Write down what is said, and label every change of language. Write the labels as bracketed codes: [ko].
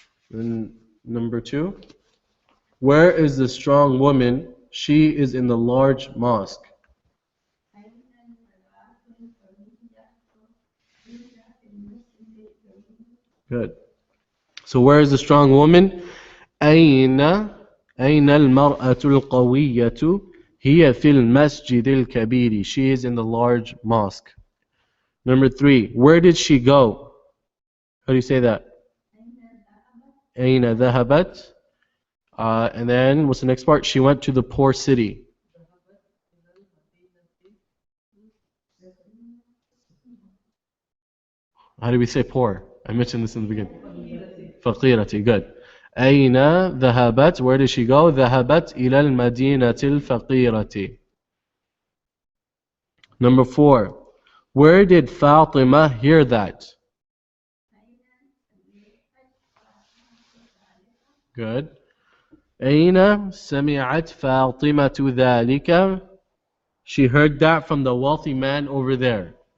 [en] And number 2. Where is the strong woman? She is in the large mosque. Good. So where is the strong woman? [ar] أين المرأة القوية؟ هي في المسجد الكبير. [en] She is in the large mosque. Number 3. Where did she go? How do you say that? [ar] أين ذهبت? [en] And then what's the next part? She went to the poor city. How do we say poor? I mentioned this in the beginning. فقيرة. Good. [ar] أين ذهبت? [en] Where did she go? [ar] ذهبت إلى المدينة الفقيرة. [en] Number 4. Where did Fatima hear that? Good. [ar] أين سمعت فاطمة ذلك? [en] She heard that from the wealthy man over there.